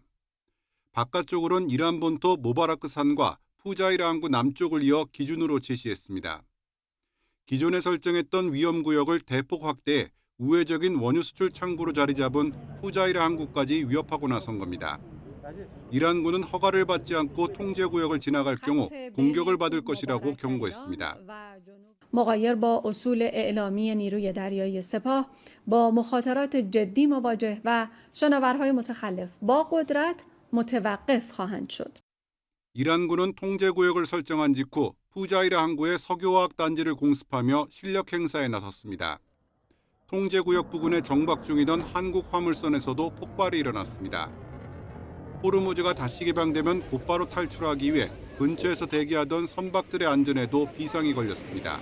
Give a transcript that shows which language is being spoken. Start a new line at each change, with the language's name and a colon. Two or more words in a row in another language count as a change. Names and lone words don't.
Korean: 바깥쪽으론 이란 본토 모바라크 산과 푸자이라 항구 남쪽을 이어 기준으로 제시했습니다. 기존에 설정했던 위험구역을 대폭 확대해 우회적인 원유 수출 창구로 자리 잡은 푸자이라 항구까지 위협하고 나선 겁니다. 이란군은 허가를 받지 않고 통제구역을 지나갈 경우 공격을 받을 것이라고 경고했습니다.
Persian: مغایر با اصول اعلامی نیروی دریایی سپاه با مخاطرات جدی مواجه و شناورهای متخلف با قدرت متوقف خواهند شد.
Korean: 이란군은 통제구역을 설정한 직후 푸자이라 항구의 석유화학 단지를 공습하며 실력 행사에 나섰습니다. 통제구역 부근에 정박 중이던 한국 화물선에서도 폭발이 일어났습니다. 호르무즈가 다시 개방되면 곧바로 탈출하기 위해 근처에서 대기하던 선박들의 안전에도 비상이 걸렸습니다.